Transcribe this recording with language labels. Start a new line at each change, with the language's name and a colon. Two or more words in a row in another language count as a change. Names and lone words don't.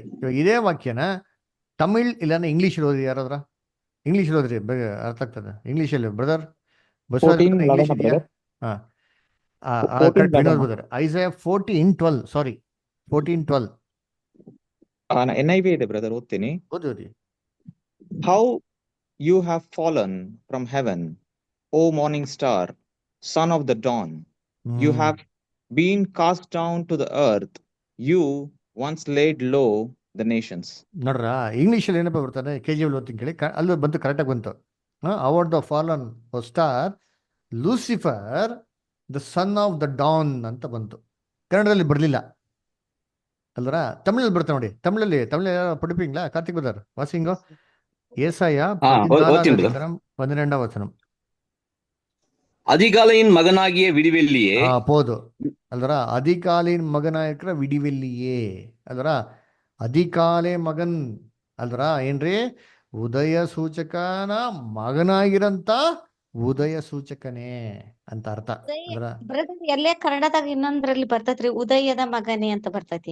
Kannada: ಇವಾಗ ಇದೇ ವಾಕ್ಯನ ತಮಿಳ್ ಇಲ್ಲಾಂದ್ರೆ ಇಂಗ್ಲೀಷ್ ಓದಿ ಯಾರಾದ್ರ. ಇಂಗ್ಲೀಷ್ ಓದ್ರಿ, ಅರ್ಥ ಆಗ್ತದೆ. ಇಂಗ್ಲೀಷಲ್ಲಿ ಬ್ರದರ್ ಬಸವರಾಜ್ ಇಂಗ್ಲೀಷ್ ಇದೆಯಾ? ಕರೆಕ್ಟ್ ವಿನೋದ್ ಬ್ರದರ್. ಐಸೈಯಾ 14:12, ಸಾರಿ 14:12 NIV ಇದೆ ಬ್ರದರ್, ಓದ್ತೀನಿ. ಓದಿ.
English: How you have fallen from heaven, O morning star, son of the dawn. You have been cast down to the earth. You once laid low the nations.
Kannada: ನೋಡ್ರ ಇಂಗ್ಲೀಷಲ್ಲಿ ಏನಪ್ಪ ಬರ್ತಾರೆ, KJV ಓದ್ತೀನಿ ಕೇಳಿ, ಅಲ್ಲೂ ಬಂತು, ಕರೆಕ್ಟಾಗಿ ಬಂತು.
English: award the fallen star Lucifer the son of the dawn
Kannada: ಅಂತ ಬಂತು. ಕನ್ನಡದಲ್ಲಿ ಬರಲಿಲ್ಲ ಅಲ್ವರ, ತಮಿಳಲ್ಲಿ ಬರ್ತಾ ನೋಡಿ.
Tamil: தமிழ்ல படிப்பீங்களா கார்த்திக் பிரதர் வாசிங்க. ஏசாயா 14:12 வசனம். அதிகாலையின் மகனாகிய விடிவெள்ளியே.
Kannada: போது ಅಲ್ವರ,
Tamil: அதிகாலின் மகனாகிற விடிவெள்ளியே
Kannada: ಅಲ್ವರ,
Tamil: அதிகாலை மகன்
Kannada: ಅಲ್ವರ ಏನ್ರಿ, ಉದಯ ಸೂಚಕನ ಮಗನಾಗಿರಂತ ಉದಯ ಸೂಚಕನೇ ಅಂತ ಅರ್ಥ. ಬ್ರದರ್ ಎಲ್ಲೇ ಕನ್ನಡದಾಗ ಇನ್ನೊಂದ್ರಲ್ಲಿ ಬರ್ತೈತ್ರಿ, ಉದಯದ ಮಗನೇ ಅಂತ ಬರ್ತೈತಿ.